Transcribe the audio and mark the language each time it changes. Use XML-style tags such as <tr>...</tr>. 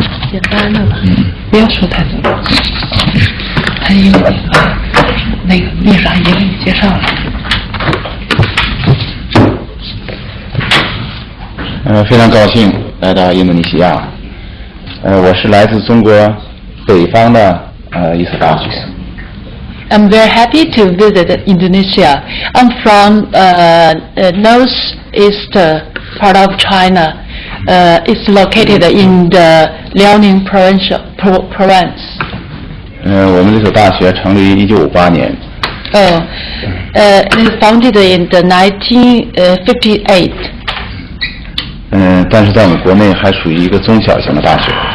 <zh>简单的吧，不要说太多。还有那个秘书阿姨给你介绍了。非常高兴来到印度尼西亚。我是来自中国北方的一所大学。</zh> <en>I'm very happy to visit Indonesia. I'm from northeast part of China. It's located in the Liaoning province.</en> <zh>我们这所大学成立于1958年。</zh> <en>It's founded in the 1958.</en> <zh>但是在我们国内还属于一个中小型的大学。</zh>